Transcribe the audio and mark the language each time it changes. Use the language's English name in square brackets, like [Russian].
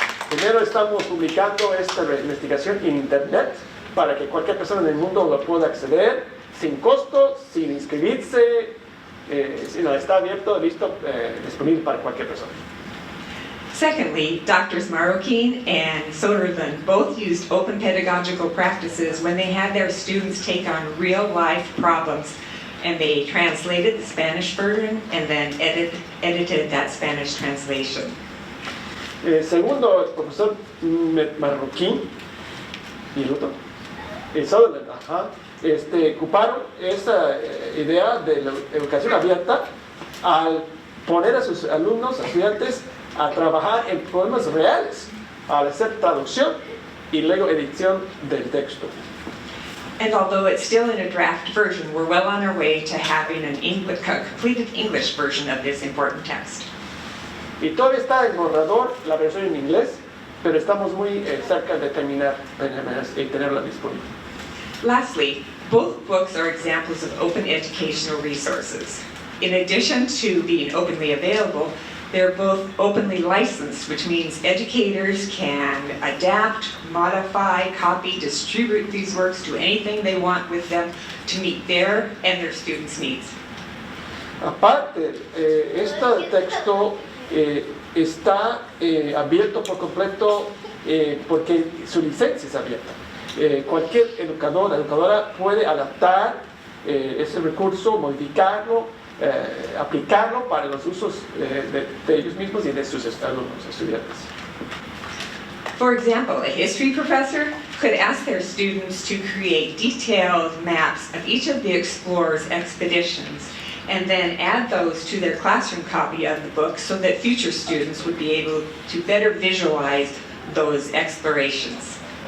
[Spanish] Primero estamos publicando esta investigación en internet para que cualquier persona en el mundo lo pueda acceder sin costo, sin inscribirse. Está abierto, listo, disponible para cualquier persona. [English] Secondly, Drs. Marroquin and Sutherland both used open pedagogical practices when they had their students take on real-life problems, and they translated the Spanish version and then edited that Spanish translation. [Spanish] Segundo, el profesor Marroquin y el otro, Sutherland, ocuparon esa idea de la educación abierta al poner a sus alumnos, estudiantes, a trabajar en problemas reales, al hacer traducción y luego edición del texto. [English] And although it's still in a draft version, we're well on our way to having a completed English version of this important text. [Spanish] Y todavía está en borrador la versión en inglés, pero estamos muy cerca de terminar y tenerla disponible. [English] Lastly, both books are examples of open educational resources. In addition to being openly available, They're both openly licensed, which means educators can adapt, modify, copy, distribute these works, do anything they want with them to meet their and their students' needs. [Spanish] Aparte, este texto está abierto por completo porque su licencia es abierta. Cualquier educadora puede adaptar ese recurso, modificarlo, aplicarlo para los usos de ellos mismos y de sus alumnos, estudiantes. [English] For example, a history professor could ask their students to create detailed maps of each of the explorers' expeditions and then add those to their classroom copy of the book so that future students would be able to better visualize those explorations.